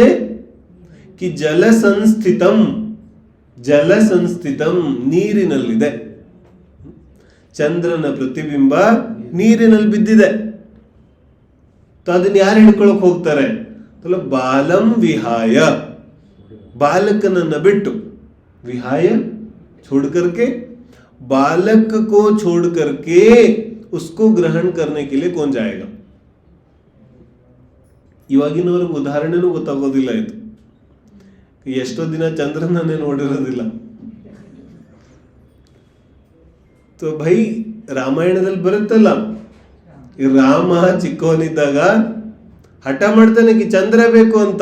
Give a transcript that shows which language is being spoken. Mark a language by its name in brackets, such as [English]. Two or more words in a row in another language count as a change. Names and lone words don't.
[Sanskrit] ಕಿ ಜಲ ಸಂಸ್ಥಿತಂ, ಜಲ ಸಂಸ್ಥಿತಂ ನೀರಿನಲ್ಲಿದೆ. [Kannada] ಚಂದ್ರನ ಪ್ರತಿಬಿಂಬ ನೀರಿನಲ್ಲಿ ಬಿದ್ದಿದೆ. ಅದನ್ನ ಯಾರು ಹಿಡ್ಕೊಳಕ್ ಹೋಗ್ತಾರೆ? [Sanskrit] ಬಾಲಂ ವಿಹಾಯ, [Kannada] ಬಾಲಕನನ್ನ ಬಿಟ್ಟು, [Hindi] विहाय छोड़ करके, बालक को छोड़ करके उसको ग्रहण करने के लिए कौन जाएगा? [Kannada] ಇವಾಗಿನವರೆಗೆ ಉದಾಹರಣೆನೂ ಗೊತ್ತಾಗೋದಿಲ್ಲ. ಇದು ಎಷ್ಟೋ ದಿನ ಚಂದ್ರನೇ ನೋಡಿರೋದಿಲ್ಲ. ಭೈ ರಾಮಾಯಣದಲ್ಲಿ ಬರುತ್ತಲ್ಲ, ಈ ರಾಮ ಚಿಕ್ಕವನಿದ್ದಾಗ ಹಠ ಮಾಡ್ತಾನೆ ಕಿ ಚಂದ್ರ ಬೇಕು ಅಂತ.